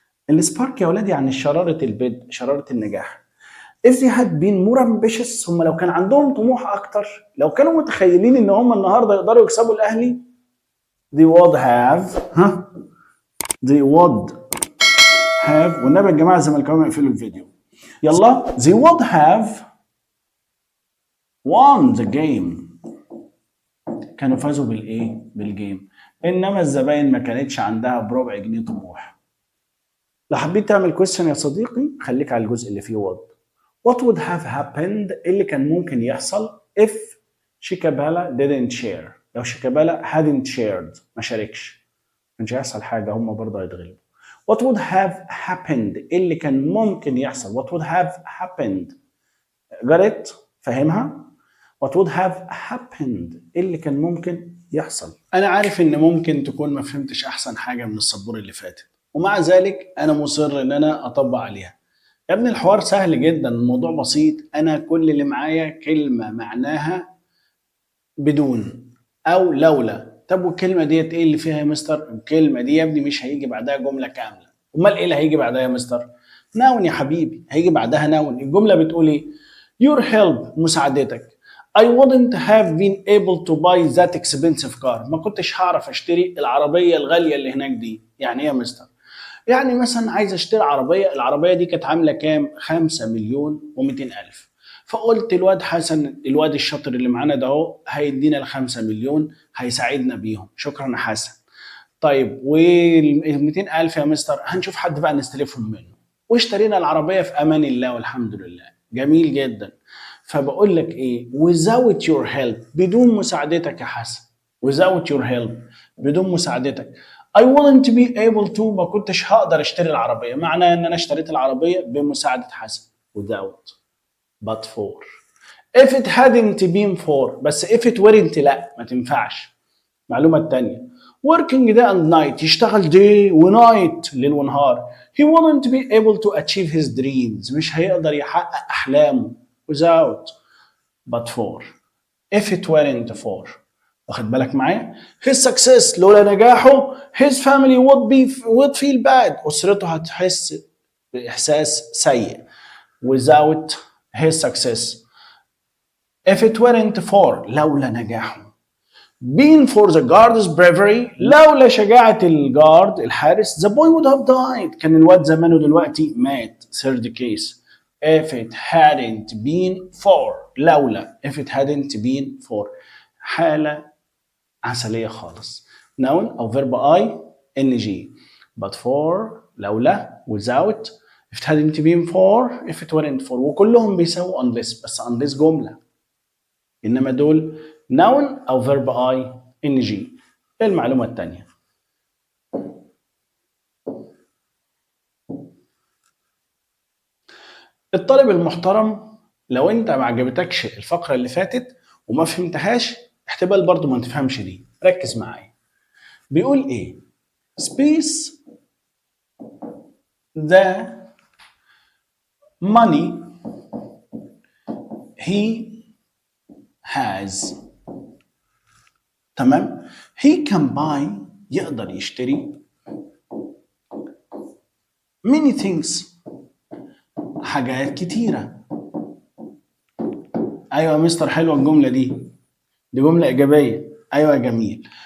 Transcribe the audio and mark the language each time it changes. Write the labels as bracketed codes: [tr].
[ar] السبارك يا ولادي يعني شراره البدء شراره النجاح. [en] if they had been more ambitious [ar] هم لو كان عندهم طموح اكتر لو كانوا متخيلين ان هم النهارده يقدروا يكسبوا الاهلي [en] they would have they would have. [ar] والنبي يا جماعه الزملكاويه يقفلوا الفيديو يلا. [en] they would have won the game. [ar] كانوا فازوا بالايه؟ بالجيم. انما الزباين ما كانتش عندها بربع جنيه طموح. لو حبيت تعمل كويستشن يا صديقي خليك على الجزء اللي فيه would. [en] what would have happened [ar] اللي كان ممكن يحصل [en] if Shikabala didn't share. [ar] لو شيكابالا [en] hadn't shared [ar] ما شاركش مش هيحصل حاجه هم برضه هيتغلبوا. [en] what would have happened [ar] اللي كان ممكن يحصل. [en] what would have happened قريت فاهمها. what would have happened [ar] اللي كان ممكن يحصل. انا عارف ان ممكن تكون ما فهمتش احسن حاجه من السبوره اللي فاتت ومع ذلك انا مصر ان انا اطبق عليها. يا ابني الحوار سهل جدا الموضوع بسيط. انا كل اللي معايا كلمه معناها بدون او لولا. طب والكلمه ديت ايه اللي فيها يا مستر؟ الكلمه دي يا ابني مش هيجي بعدها جمله كامله. امال ايه اللي هيجي بعدها يا مستر؟ ناون يا حبيبي، هيجي بعدها ناون. الجملة بتقول ايه؟ [en] your help، [ar] مساعدتك. [en] I wouldn't have been able to buy that expensive car، [ar] ما كنتش هعرف اشتري العربية الغالية اللي هناك دي. يعني ايه يا مستر؟ يعني مثلا عايز اشتري عربية، العربية دي كانت عاملة كام؟ 5,200,000. فقلت الواد حسن، الواد الشاطر اللي معانا ده اهو، هيدينا ال5 مليون، هيساعدنا بيهم. شكرا يا حسن. طيب وال 200,000 يا مستر هنشوف حد بقى نستلفهم منه. واشترينا العربية في أمان الله والحمد لله. جميل جدا. فبقول لك إيه؟ [en] without your help، [ar] بدون مساعدتك يا حسن. [en] without your help، [ar] بدون مساعدتك. [en] I wouldn't be able to، [ar] ما كنتش هقدر اشتري العربية. معنى ان انا اشتريت العربية بمساعدة حسن. [en] without but for. if it hadn't been for، بس if it weren't [ar] لا ما تنفعش. المعلومة التانية، [en] working day and night، [ar] يشتغل day ونايت، ليل ونهار. [en] he wouldn't be able to achieve his dreams، [ar] مش هيقدر يحقق أحلامه. [en] without but for. if it weren't for، [ar] واخد بالك معايا؟ [en] his success، [ar] لولا نجاحه [en] his family would feel bad، [ar] أسرته هتحس بإحساس سيء. [en] without his success. if it weren't for، [ar] لولا نجاحه. [en] been for the guard's bravery، [ar] لولا شجاعة الجارد الحارس. [en] the boy would have died، [ar] كان الواد زمانه دلوقتي مات. [en] third case. if it hadn't been for، لولا. if it hadn't been for، [ar] حالة عسلية خالص. [en] noun أو verb ing. but for، لولا. without، if it hadn't been for، if it weren't for. [ar] وكلهم بيساووا unless، بس unless جملة. إنما دول noun أو [en] verb ing. [ar] المعلومة الثانية، الطالب المحترم، لو أنت ما عجبتكش الفقرة اللي فاتت وما فهمتهاش، احتمال برضو ما تفهمش دي. ركز معايا. بيقول إيه؟ [en] space the money he has. تمام؟ he can buy، [ar] يقدر يشتري [en] many things، [ar] حاجات كتيرة. أيوة يا مستر، حلوة الجملة دي جملة إيجابية. أيوة جميل.